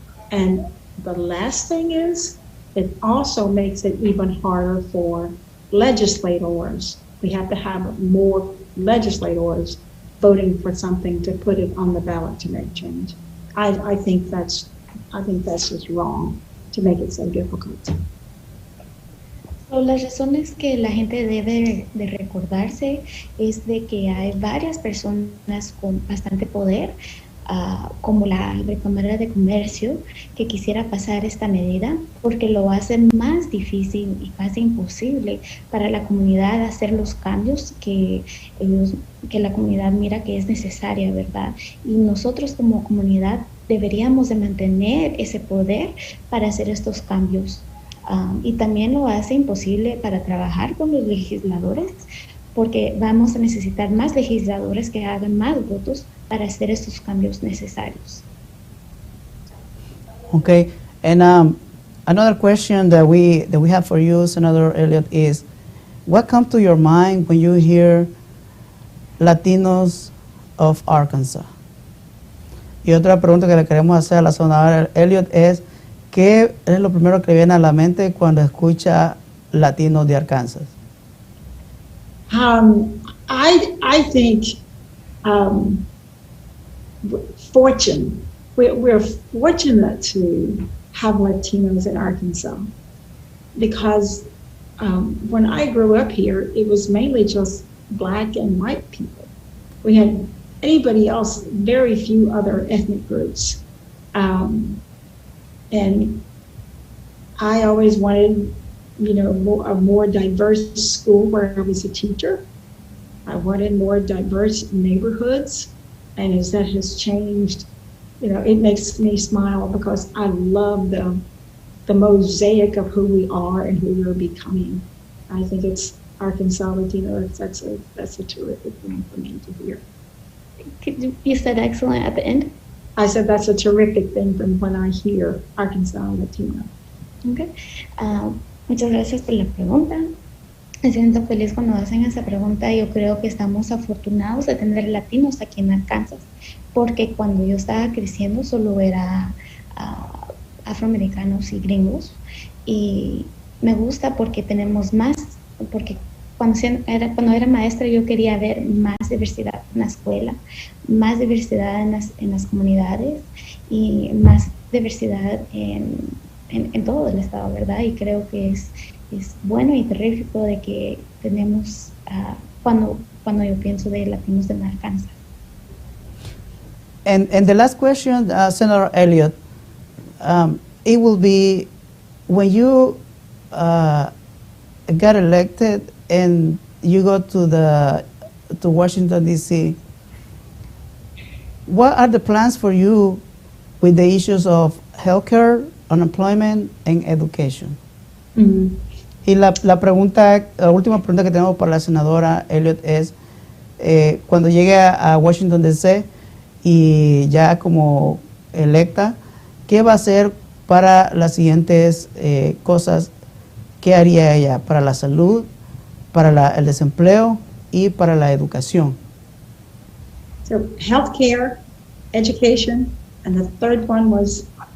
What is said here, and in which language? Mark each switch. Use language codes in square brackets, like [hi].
[en] And the last thing is, it also makes it even harder for legislators. We have to have more legislators voting for something to put it on the ballot to make change. I think that's just wrong to make it so difficult. [es] Las razones que la gente debe de recordarse es de que hay varias personas con bastante poder, como la Cámara de Comercio, que quisiera pasar esta medida porque lo hace más difícil y casi imposible para la comunidad hacer los cambios que la comunidad mira que es necesaria, ¿verdad? Y nosotros como comunidad deberíamos de mantener ese poder para hacer estos cambios. Y también lo hace imposible para trabajar con los legisladores, porque vamos a necesitar más legisladores que hagan más votos para hacer estos cambios necesarios. [en] Okay, and another question that we have for you, Senator Elliott, is what comes to your mind when you hear Latinos of Arkansas? [es] Y otra pregunta que le queremos hacer a la senadora Elliott es, ¿qué es lo primero que le viene a la mente cuando escucha latinos de Arkansas? [en] I think we're fortunate to have Latinos in Arkansas because when I grew up here, it was mainly just Black and white people. We had anybody else, very few other ethnic groups. And I always wanted, a more diverse school where I was a teacher. I wanted more diverse neighborhoods. And as that has changed, it makes me smile because I love the mosaic of who we are and who we're becoming. I think it's Arkansas Latino. That's a terrific thing for me to hear. You said excellent at the end. I said that's a terrific thing from when I hear Arkansas Latino. Okay. [es] Muchas gracias por la pregunta. Me siento feliz cuando hacen esa pregunta. Yo creo que estamos afortunados de tener latinos aquí en Arkansas, porque cuando yo estaba creciendo solo era afroamericanos y gringos, y me gusta porque tenemos más, porque cuando era maestra yo quería ver más diversidad en la escuela, más diversidad en las comunidades y más diversidad en todo el estado, ¿verdad? Y creo que es bueno y terrífico de que tenemos, cuando yo pienso de latinos de Arkansas. [en] And the last question, Senator Elliott, it will be, when you got elected and you go to Washington, D.C., what are the plans for you with the issues of healthcare, unemployment, and education? Mm-hmm. [es] Y la última pregunta que tenemos para la senadora Elliott es, cuando llegue a Washington, D.C., y ya como electa, ¿qué va a hacer para las siguientes cosas? ¿Qué haría ella para la salud, para el desempleo y para la educación? [en] So healthcare, education, and the third one was